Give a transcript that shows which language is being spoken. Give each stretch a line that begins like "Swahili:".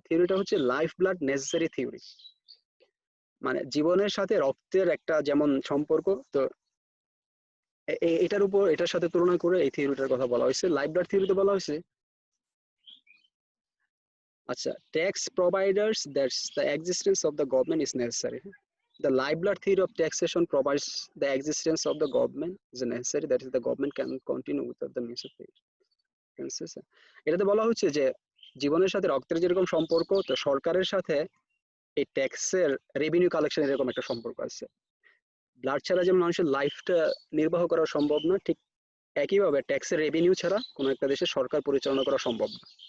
Bangla: থিওরিটা হচ্ছে life blood necessary theory, মানে জীবনের সাথে রক্তের একটা যেমন সম্পর্ক, তো এটার উপর এটার সাথে তুলনা করে এই থিওরিটার কথা বলা হয়েছে।
English: life blood থিওরিতে
Bangla: বলা হয়েছে, আচ্ছা,
English: Tax providers that's the existence of the government is necessary. The life blood theory of taxation provides the existence of the government is necessary, that is the government can continue without the means of pay.
Bangla: এটাতে বলা হচ্ছে যে জীবনের সাথে রক্তের যেরকম সম্পর্ক, তো সরকারের সাথে এই ট্যাক্সের রেভিনিউ কালেকশন এরকম একটা সম্পর্ক আছে। ব্লাড ছাড়া যেমন মানুষের লাইফটা নির্বাহ করা সম্ভব না, ঠিক একইভাবে ট্যাক্সের রেভিনিউ ছাড়া কোনো একটা দেশের সরকার পরিচালনা করা সম্ভব না।